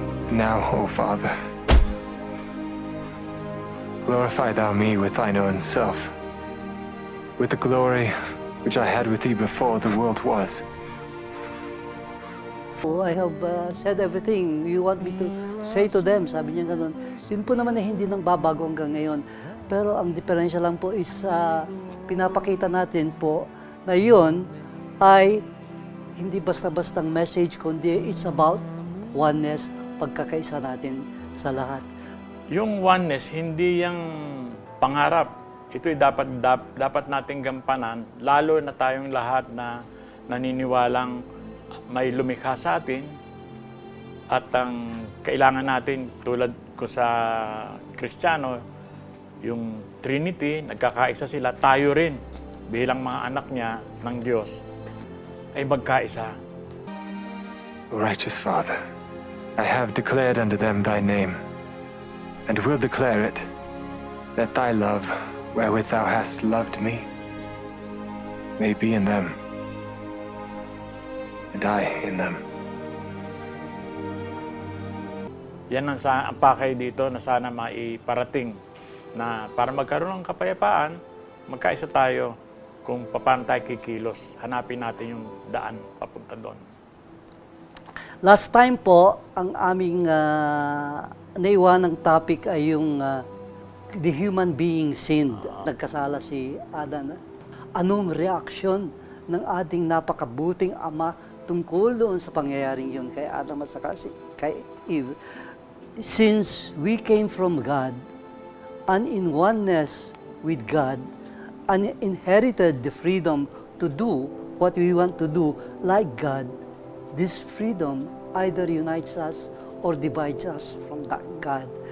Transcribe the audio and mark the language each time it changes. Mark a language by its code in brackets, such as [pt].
[en] Now, O Father, glorify thou me with thine own self, with the glory which I had with thee before the world was. Oh, I have said everything you want me to say to them. [tl] Sabi niya ganun. Yun po naman ay hindi nang babago hanggang ngayon. Pero ang diferensya lang po is pinapakita natin po na yun ay hindi basta-bastang message, kundi [en] it's about oneness, [tl] pagkakaisa natin sa lahat. Yung oneness, hindi yung pangarap. Ito'y dapat nating gampanan, lalo na tayong lahat na naniniwalang may lumikha sa atin at ang kailangan natin tulad ko sa Kristiyano, yung Trinity, nagkakaisa sila, tayo rin bilang mga anak niya ng Diyos ay magkaisa. [en] O righteous Father, I have declared unto them thy name, and will declare it, that thy love, wherewith thou hast loved me, may be in them, and I in them. [tl] Yan ang pakay dito na sana maiparating na para magkaroon ng kapayapaan, magkaisa tayo kung paano tayo kikilos. Hanapin natin yung daan papunta doon. Last time po, ang aming naiwanang topic ay yung [en] the human being sinned. [tl] Nagkasala si Adan. Anong reaksyon ng ating napakabuting Ama tungkol doon sa pangyayaring yun kay Adam at saka kay Eve? [en] Since we came from God, and in oneness with God, and inherited the freedom to do what we want to do like God, this freedom either unites us or divides us from that God.